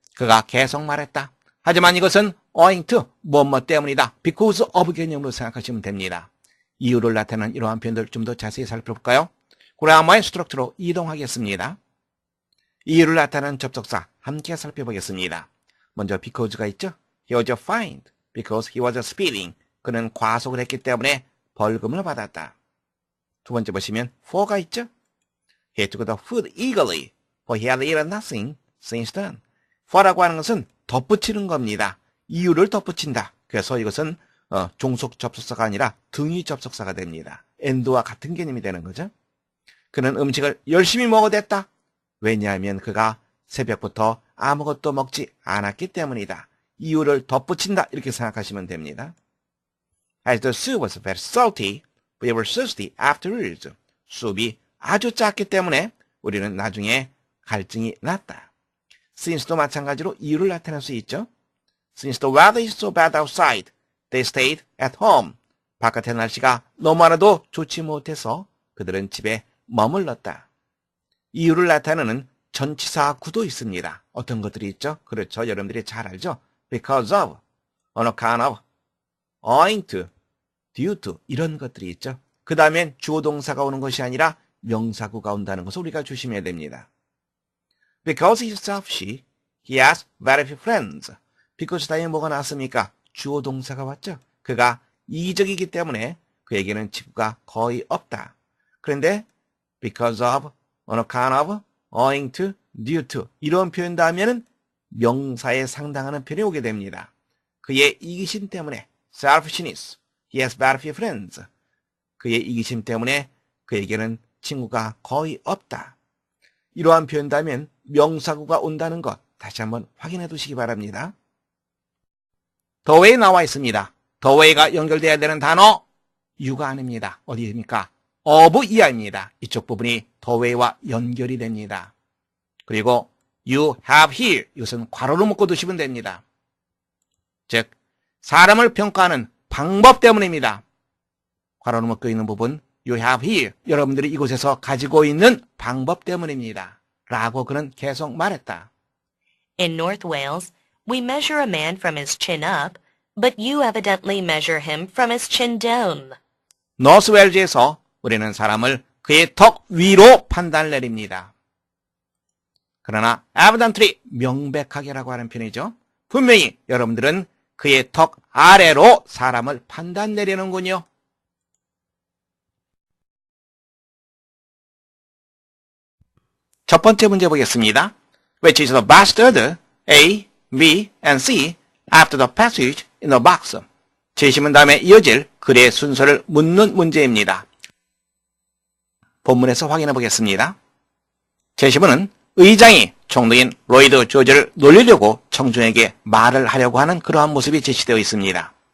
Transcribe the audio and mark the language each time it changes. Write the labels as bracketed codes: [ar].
[ko] 그가 계속 말했다. 하지만 이것은 owing to, 뭐뭐 때문이다. because of 개념으로 생각하시면 됩니다. 이유를 나타내는 이러한 표현들 좀 더 자세히 살펴볼까요? 그라머의 스트럭처로 이동하겠습니다. 이유를 나타내는 접속사 함께 살펴보겠습니다. 먼저 because가 있죠. [en] He was fined because he was speeding. [ko] 그는 과속을 했기 때문에 벌금을 받았다. 두 번째 보시면 for가 있죠. [en] He took the food eagerly, for he had eaten nothing since then. [ko] for라고 하는 것은 덧붙이는 겁니다. 이유를 덧붙인다. 그래서 이것은 종속 접속사가 아니라 등위 접속사가 됩니다. and와 같은 개념이 되는 거죠. 그는 음식을 열심히 먹어댔다. 왜냐하면 그가 새벽부터 아무것도 먹지 않았기 때문이다. 이유를 덧붙인다. 이렇게 생각하시면 됩니다. [en] As the soup was very salty, we were thirsty afterwards. [ko] 수업이 아주 작기 때문에 우리는 나중에 갈증이 났다. Since도 마찬가지로 이유를 나타낼 수 있죠. [en] Since the weather is so bad outside, they stayed at home. [ko] 바깥의 날씨가 너무나도 좋지 못해서 그들은 집에 머물렀다. 이유를 나타내는 전치사 구도 있습니다. 어떤 것들이 있죠? 그렇죠. 여러분들이 잘 알죠? [en] Because of, on account of, owing to, due to [ko] 이런 것들이 있죠. 그 다음엔 주어 동사가 오는 것이 아니라 명사구가 온다는 것을 우리가 조심해야 됩니다. [en] Because he is selfish, he has very few friends. [ko] because 다음에 뭐가 나왔습니까? 주어 동사가 왔죠. 그가 이기적이기 때문에 그에게는 친구가 거의 없다. 그런데 because of, on account of, owing to, due to 이런 표현 다음에는 명사에 상당하는 표현이 오게 됩니다. 그의 이기심 때문에 [en] selfishness, he has very few friends. [ko] 그의 이기심 때문에 그에게는 친구가 거의 없다. 이러한 표현 다음엔 명사구가 온다는 것 다시 한번 확인해 두시기 바랍니다. the way 나와 있습니다. the way가 연결돼야 되는 단어 you가 아닙니다. 어디입니까? of 이하입니다. 이쪽 부분이 the way와 연결이 됩니다. 그리고 [en] you have here [ko] 이것은 괄호로 묶어 두시면 됩니다. 즉 사람을 평가하는 방법 때문입니다. 괄호로 묶여 있는 부분 [en] you have here [ko] 여러분들이 이곳에서 가지고 있는 방법 때문입니다. 라고 그는 계속 말했다. [en] In North Wales, we measure a man from his chin up, but you evidently measure him from his chin down. [ko] 노스웨일즈에서 우리는 사람을 그의 턱 위로 판단을 내립니다. 그러나 evidently 명백하게라고 하는 편이죠. 분명히 여러분들은 그의 턱 아래로 사람을 판단 내리는군요. 첫 번째 문제 보겠습니다. [en] Which is the best order, A, B, and C, after the passage in the box? [ko] 제시문 다음에 이어질 글의 순서를 묻는 문제입니다. 본문에서 확인해 보겠습니다. 제시문은 의장이 총독인 로이드 조지를 놀리려고 청중에게 말을 하려고 하는 그러한 모습이 제시되어 있습니다.